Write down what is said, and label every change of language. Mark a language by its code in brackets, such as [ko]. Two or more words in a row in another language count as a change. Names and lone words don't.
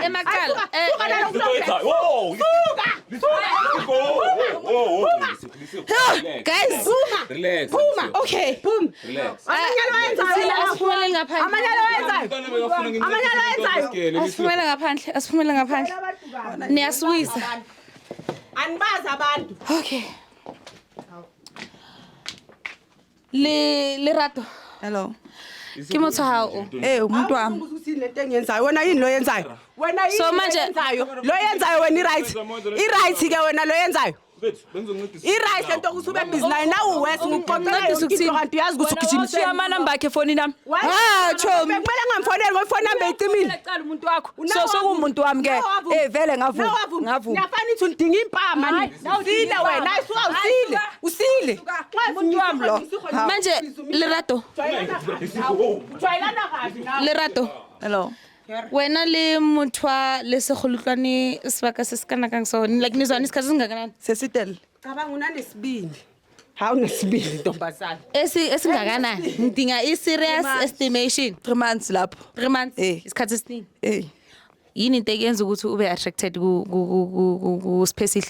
[zu] Emakhala. Guys, [en] Relax. [zu] Phuma. [en] okay. [zu] Phuma. [en] Relax. [zu] Amanyalo wenzayo. Asiphumele ngaphandle. Amanyalo wenzayo. Asiphumele ngaphandle. Asiphumele ngaphandle. Niyaswisa. Anibaza abantu. [en] Okay. Lerato. Hello. [st] Ke motho hao. [zu] Umuntu wami. Ukuthi lento engiyenzayo wena yini lo yenzayo? Wena yini So manje- lo yenzayo wena i-right. I-right ke wena lo yenzayo. Mfethu, bengizoncedisa. I-right lento ukuthi ube busy nayo nawe wes ngikuqoqela Ncedisa yonke into ukuthini? kanti uyazi ukuthi ugijimisela. amanamba akhe efoni nami. Chomi. Bekumele ngamfoneli ngoba ifoni yami beyicimile. Ecala umuntu wakho. Nawe Sokumuntu wami ke. wavuma. Vele Nawe wavuma. Niyafana ithi udinga impama ni. Usile wena, ayisuka usile. Usile. Umuntu wami lo. Manje Lerato. Jwayelana kahle nawe. Lerato. [en] Hello. [st] Wena le motho le segolutlwane sebaka se se kana kang so like [zu] nizwana isikhathi singakanani? Sesitel. Cabanga unanesibindi. Hawu nesibindi ntombazana. Esingakanani? Ngidinga i- [en] serious estimation. 3 months lapho. 3 months. Eh. [zu] Isikhathi esiningi. Yini into eyenza ukuthi ube attracted ku specific?